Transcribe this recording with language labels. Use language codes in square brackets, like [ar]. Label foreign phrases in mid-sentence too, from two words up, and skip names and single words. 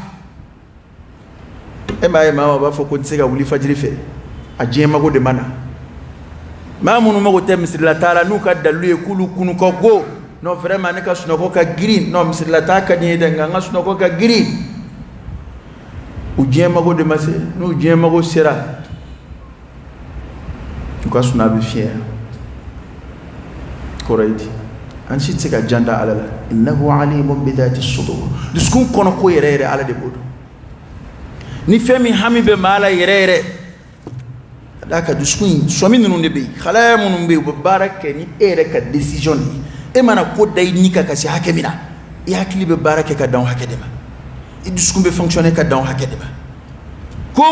[bm] e m'a ye maa o b'a fɔ ko n tɛ se ka wuli fajiri fɛ a diɲɛ mago de ma na maa minnu mago tɛ misirilata la n'u ka dalilu ye k'olu kunu ka go [fr] non vraiment [bm] ne ka sunɔgɔ ka girin non misirilata ka di n ye dɛ nka n ka sunɔgɔ ka girin u diɲɛ mago de ma se n'u diɲɛ mago sera u ka suna bɛ fiɲɛ kɔrɔ ye di an si tɛ se ka jan da ala la [ar] إنه عليم بذات الصدور [bm] dusukun kɔnɔ ko yɛrɛ yɛrɛ ala de b'o dɔn ni fɛn min hami bɛ maa la yɛrɛ yɛrɛ da ka dusukun in sɔmi ninnu de bɛ yen halaya minnu bɛ yen u bɛ baara kɛ ni e yɛrɛ ka décision de ye e mana ko da i ni kan ka se hakɛ min na i hakili bɛ baara kɛ ka dan o hakɛ de ma i dusukun bɛ fonctionner ka dan o hakɛ de ma ko o